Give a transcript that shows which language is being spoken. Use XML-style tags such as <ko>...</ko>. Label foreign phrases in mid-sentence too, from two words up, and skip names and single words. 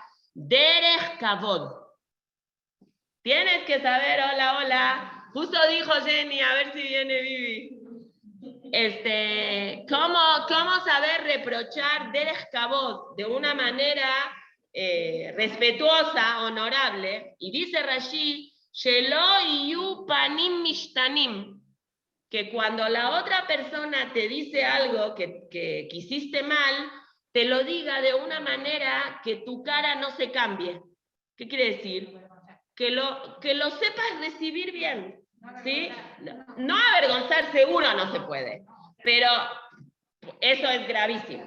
<he>דרך כבוד.</he> <es>Tienes que saber, hola. Justo dijo Jenny, a ver si viene Vivi. ¿Cómo saber reprochar</es> <he>דרך כבוד</he> <es>de una manera respetuosa, honorable? Y dice Rashi,</es> <he>שלא יהו פנים משתנים,</he> <es>que cuando la otra persona te dice algo que hiciste mal, te lo diga de una manera que tu cara no se cambie. ¿Qué quiere decir? Que lo sepas recibir bien, ¿sí? No avergonzarse uno no se puede, pero eso es gravísimo.</es>